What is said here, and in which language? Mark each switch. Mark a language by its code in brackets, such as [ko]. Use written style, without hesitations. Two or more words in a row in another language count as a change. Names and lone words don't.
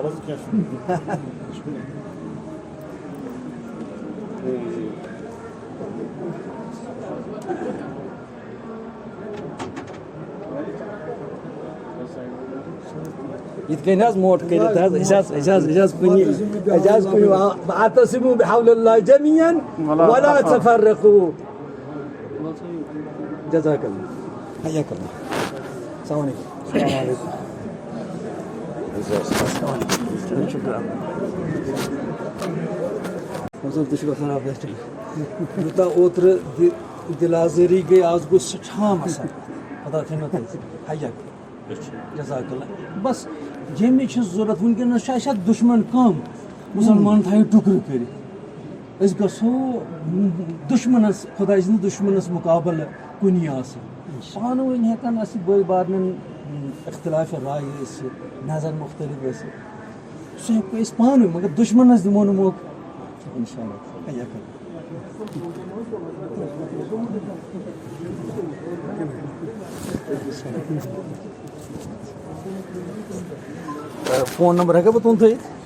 [ks] یِتھ کٔنۍ حظ موٹ کٔرِتھ حظ أسۍ حظ کُنہِ [ar] واعتصموا بحبل الله جميعا ولا تفرقوا جزاك الله حياك الله السلام عليكم شكرا حضور تُہۍ [ks] چھِو خراب یوٗتاہ اوترٕ دِل آزٲری گٔے آز گوٚو سٮ۪ٹھاہ مَسلہٕ خۄدا تھٲینو تۄہہِ [ar] حیاک جزاک اللہ [ks] بس ییٚمِچ چھِ ضوٚرَتھ وٕنکٮ۪نَس چھُ اَسہِ اَتھ دُشمَن کَم مُسلمان تھایو ٹُکرٕ کٔرِتھ أسۍ گژھو دُشمَنَس خۄداے سٕنٛدِس دُشمَنَس مُقابلہٕ کُنی آسٕنۍ پانہٕ ؤنۍ ہٮ۪کَن اَسہِ بٲے بارنٮ۪ن اختلاف راے ٲسِتھ نظر مختلف ٲسِتھ سُہ ہٮ۪کو أسۍ پانہٕ ؤنۍ مگر دُشمَنَس دِمو نہٕ موقعہٕ [ar] اِنشاء اللہ حیاک اللہ [ks] فون نمبر ہے بہٕ تُہُنٛد تھٲیِتھ